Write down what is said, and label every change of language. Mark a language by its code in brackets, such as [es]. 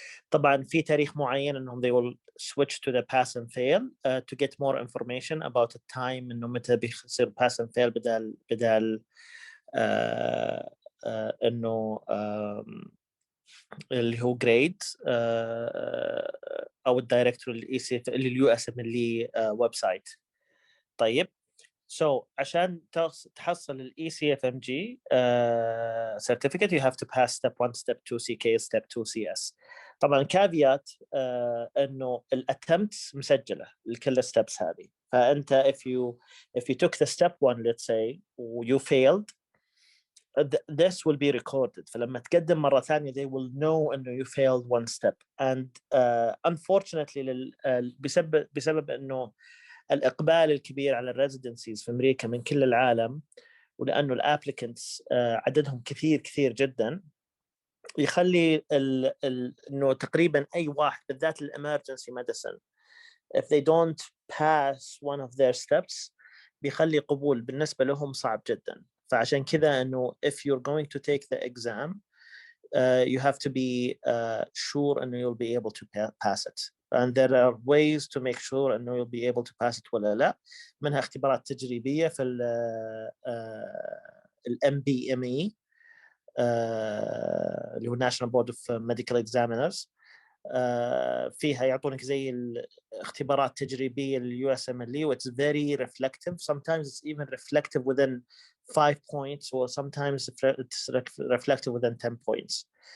[ar] طبعا في تاريخ معين أنهم [en] they will switch to the pass and fail to get more information about the time [ar] إنه متى بيصير pass and fail بدال انه اللي هو جريد او الدايركتور الاي سي اللي اليو اس ام اللي ويب سايت. طيب، عشان تحصل الاي سي اف ام جي [en] certificate you have to pass step 1 step 2 CK step 2 CS. [ar] طبعا كافيات انه الاتمتس مسجله لكل الستبس هذه. [en] فانت if you took the step 1 let's say you failed, this will be recorded. [ar] فلما تقدم مرة ثانية [en] they will know أنه you failed one step. And unfortunately [ar] بسبب أنه الإقبال الكبير على الريزيدنسيز في أمريكا من كل العالم، ولأنه الابليكنتس عددهم كثير جدا، يخلي أنه تقريبا أي واحد بالذات الإمرجنسي ميديسن [en] if they don't pass one of their steps [ar] بيخلي قبول بالنسبة لهم صعب جدا. فعشان كذا انه [en] if you're going to take the exam you have to be sure and you'll be able to pass it. And there are ways to make sure and you'll be able to pass it [ar] ولا لا. منها اختبارات تجريبية في ال MBME اللي هو National Board of Medical Examiners. فيها يعطونك زي الاختبارات تجريبية لل USMLE, [en] which is very reflective. Sometimes it's even reflective within 5 points, or sometimes it's reflective within 10 points.